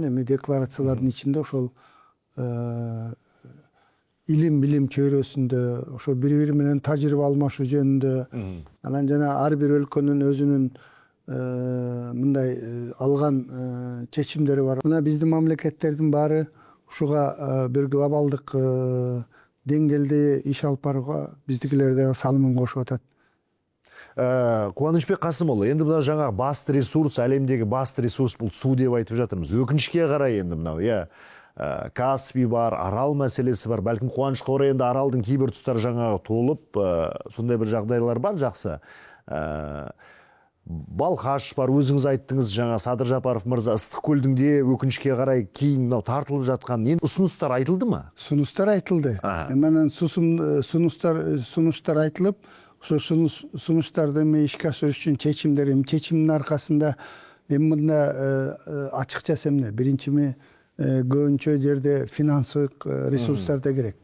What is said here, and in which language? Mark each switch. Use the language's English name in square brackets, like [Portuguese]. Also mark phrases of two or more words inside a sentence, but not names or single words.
[Kyrgyz] Эми декларациялардын ичинде ошол илим билим чөйрөсүндө, ошо бири-бири менен тажрыйба алмашуу жөнүндө, анан жана ар бир өлкөнүн өзүнүн мындай алган чечимдери бар. Мына биздин мамлекеттердин баары ушуга бир глобалдык деңгээлде иш алып барууга биздикилер дагы салымын кошуп атат. [Kazakh] Кубанычбек Касымұлы, енді мына жаңа басты ресурс, әлемдегі басты ресурс бұл су деп айтып жатырмыз. Өкінішке қарай енді мынау, Каспий бар, арал мәселесі бар. Бәлкім қуанышқа орай енді аралдың кейбір тұстары жаңағы толып, сондай бір жағдайлар бар, жақсы. Балқаш бар, өзіңіз айттыңыз, жаңа Садыр Жапаров мырза, Ыстық көлдің де өкінішке қарай кейін тартылып жатқан. Енді ұсыныстар айтылды ма? Ұсыныстар айтылды. [Kyrgyz] Менен сунуштар айтылып, ошо сунуштарды ишке ашырыш үчүн чечимдин аркасында мында ачыкча эмне? Биринчи көбүнчө жерде финансылык ресурстар да керек.